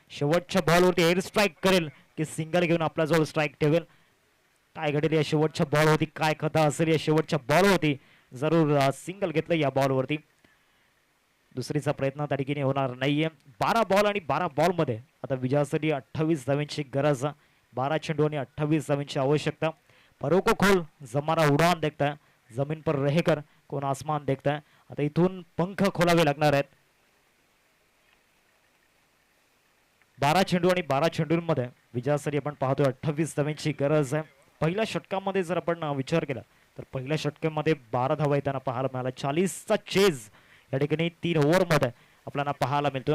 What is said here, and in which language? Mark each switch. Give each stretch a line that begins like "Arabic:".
Marathi: शेवटच्या बॉलवरती air strike करेल की सिंगल घेऊन आपल्या जवळ स्ट्राईक ठेवेल, काय घडेल या शेवटच्या बॉल होती, काय कथा असेल या शेवटच्या बॉल होती. जरूर सिंगल घेतलं या बॉल वरती. दुसरीचा प्रयत्न त्या ठिकाणी होणार नाहीये. 12 बॉल आणि 12 बॉल मध्ये आता विजयासाठी 28 धावांची गरज. 12 चेंडू आणि 28 धावांची आवश्यकता.
Hindi: परों को खोल जमाना उडान देखता है, जमीन पर रहकर कोण आसमान देखता है.
Marathi: आता इथून पंख खोलावे लागणार आहेत. 12 चेंडू आणि 12 चेंडूंमध्ये विजयासाठी आपण पाहतोय 28 धावांची गरज आहे. पहिल्या षटकामध्ये जर आपण विचार केला तर पहिल्या षटकामध्ये 12 धावा येताना पाहायला मिळाला. 40चा चेज या ठिकाणी 3 ओव्हरमध्ये आपल्याला पाहायला मिळतो.